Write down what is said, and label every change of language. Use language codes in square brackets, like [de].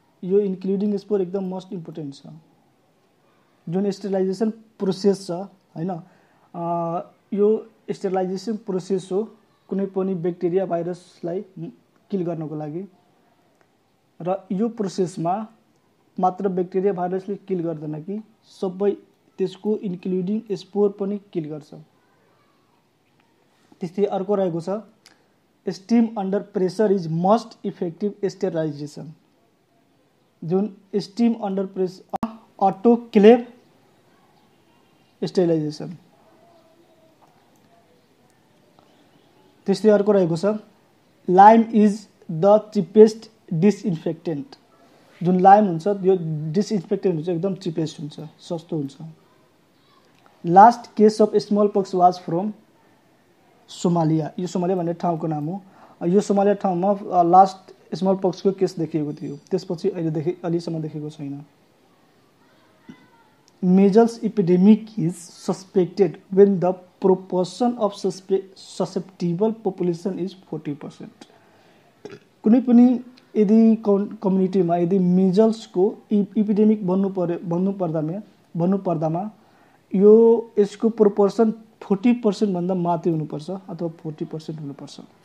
[ne] यो including spore एकदम most important छ। जुन स्टेरिलाइजेसन प्रोसेस छ हैन, यो स्टेरिलाइजेसन प्रोसेस हो कुनै पनि ब्याक्टेरिया भाइरसलाई किल गर्नको लागि, र यो प्रोसेसमा मात्र ब्याक्टेरिया भाइरसले किल गर्दैन कि सबै त्यसको इन्क्लुडिङ स्पोर पनि किल गर्छ। त्यस्तै अर्को रहेको छ [en] Steam under pressure is most effective sterilization. [ne] जुन स्टिम अन्डर प्रेसर अटोक्लेव स्टेरिलाइजेसन। त्यस्तै अर्को रहेको छ [en] Lime is the cheapest disinfectant. [ne] जुन लाइम हुन्छ यो डिसइन्फेक्टेन्ट हुन्छ, एकदम चिपेस्ट हुन्छ, सस्तो हुन्छ। [en] Last case of smallpox was from Somalia. [ne] यो सोमालिया भन्ने ठाउँको नाम हो। यो सोमालिया ठाउँमा लास्ट स्मल पक्सको केस देखिएको थियो, त्यसपछि अहिलेसम्म देखेको छैन। [en] measles epidemic is suspected when the proportion of susceptible population is 40%। [ne] कुनै पनि यदि कम्युनिटीमा यदि मिजल्सको इपिडेमिक भन्नु पर्दामा यो यसको प्रोपोर्सन 40% भन्दा माथि हुनुपर्छ अथवा 40% हुनुपर्छ।